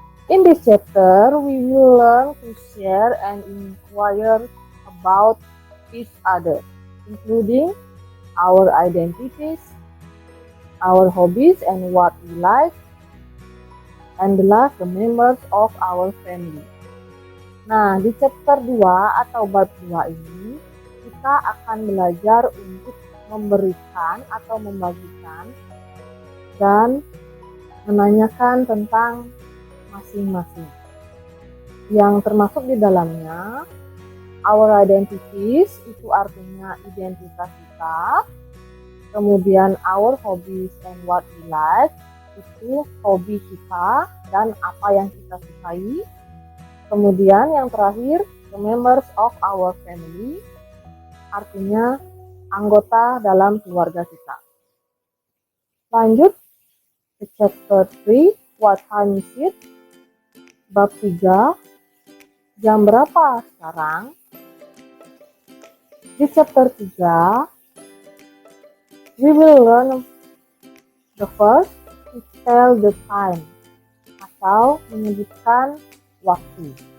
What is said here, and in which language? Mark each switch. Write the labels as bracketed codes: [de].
[en] In this chapter, we will learn to share and inquire about each other, including our identities, our hobbies and what we like, and the last, the members of our family. [id] Nah, di chapter 2 atau bab 2 ini, kita akan belajar untuk memberikan atau membagikan dan menanyakan tentang masing-masing. Yang termasuk di dalamnya, [en] our identities, [id] itu artinya identitas kita. Kemudian [en] our hobbies and what we like, [id] itu hobi kita dan apa yang kita sukai. Kemudian yang terakhir, [en] the members of our family, [id] artinya anggota dalam keluarga kita. Lanjut ke [en] chapter 3, what time is it? [id] Bab 3, jam berapa sekarang? [en] Di chapter 3, we will learn the first to tell the time [id] atau menyebutkan waktu.